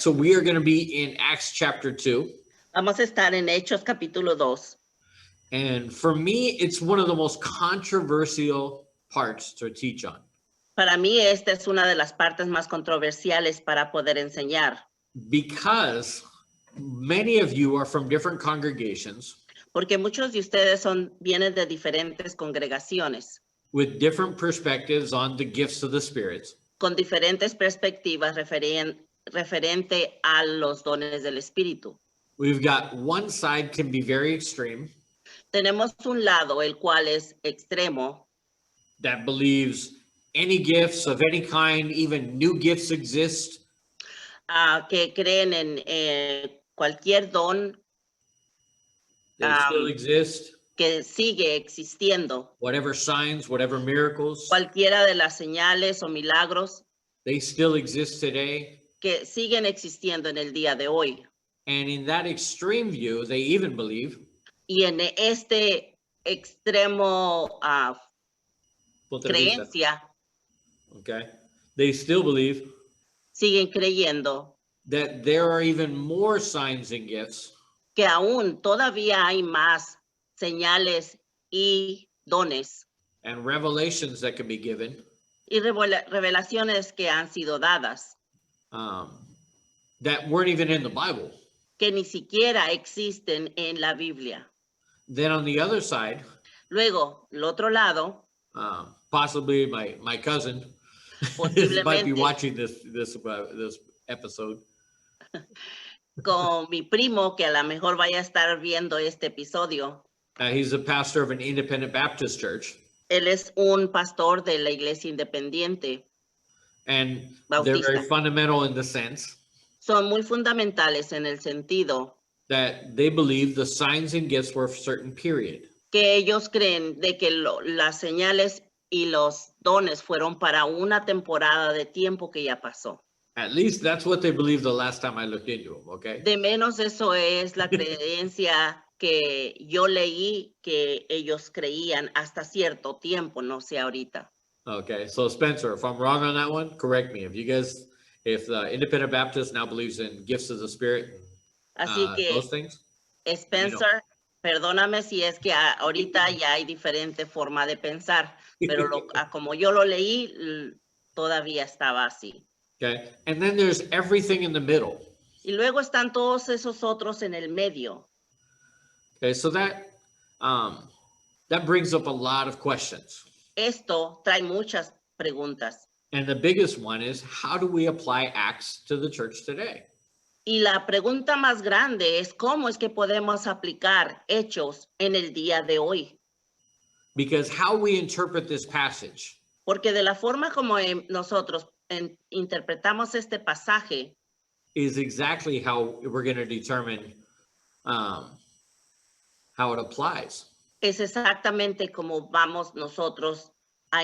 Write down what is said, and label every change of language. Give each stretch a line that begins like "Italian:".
English: So we are going to be in Acts chapter 2.
Spanish: Vamos a estar en Hechos, capítulo 2.
English: And for me, it's one of the most controversial parts to teach on.
Spanish: Para mí, esta es una de las partes más controversiales para poder enseñar.
English: Because many of you are from different congregations.
Spanish: Porque muchos de ustedes vienen de diferentes congregaciones.
English: With different perspectives on the gifts of the Spirit.
Spanish: Con diferentes perspectivas referente a los dones del Espíritu.
English: We've got one side can be very extreme.
Spanish: Tenemos un lado, el cual es extremo.
English: That believes any gifts of any kind, even new gifts exist.
Spanish: Que creen en cualquier don.
English: They still exist.
Spanish: Que sigue existiendo.
English: Whatever signs, whatever miracles.
Spanish: Cualquiera de las señales o milagros.
English: They still exist today.
Spanish: Que siguen existiendo en el día de hoy.
English: And in that extreme view, they even believe.
Spanish: Y en este extremo creencia.
English: Okay. They still believe.
Spanish: Siguen creyendo.
English: That there are even more signs and gifts.
Spanish: Que aún todavía hay más señales y dones.
English: And revelations that can be given.
Spanish: Y revelaciones que han sido dadas.
English: That weren't even in the Bible.
Spanish: Que ni siquiera existen en la Biblia.
English: Then on the other side.
Spanish: Luego, el otro lado.
English: Possibly my cousin might be watching this episode.
Spanish: Con mi primo que a lo mejor vaya a estar viendo este episodio.
English: He's a pastor of an independent Baptist church.
Spanish: Él es un pastor de la iglesia independiente.
English: And
Spanish: Bautista.
English: They're very fundamental in the sense.
Spanish: Son muy fundamentales en el sentido.
English: That they believe the signs and gifts were of a certain period.
Spanish: Que ellos creen de que las señales y los dones fueron para una temporada de tiempo que ya pasó.
English: At least that's what they believed the last time I looked into them, okay?
Spanish: De menos eso es la creencia que yo leí que ellos creían hasta cierto tiempo, no sé ahorita.
English: Okay, so Spencer, if I'm wrong on that one, correct me. If the Independent Baptist now believes in gifts of the Spirit,
Spanish: así que,
English: those things,
Spanish: Spencer, perdóname si es que ahorita ya hay diferente forma de pensar, pero como yo lo leí, todavía estaba así.
English: Okay, and then there's everything in the middle.
Spanish: Y luego están todos esos otros en el medio.
English: Okay, so that brings up a lot of questions.
Spanish: Esto trae muchas preguntas.
English: And the biggest one is, how do we apply Acts to the church today?
Spanish: Y la pregunta más grande es, ¿cómo es que podemos aplicar Hechos en el día de hoy?
English: Because how we interpret this passage.
Spanish: Porque de la forma como nosotros interpretamos este pasaje
English: is exactly how we're going to determine how it applies.
Spanish: Es exactamente como vamos nosotros a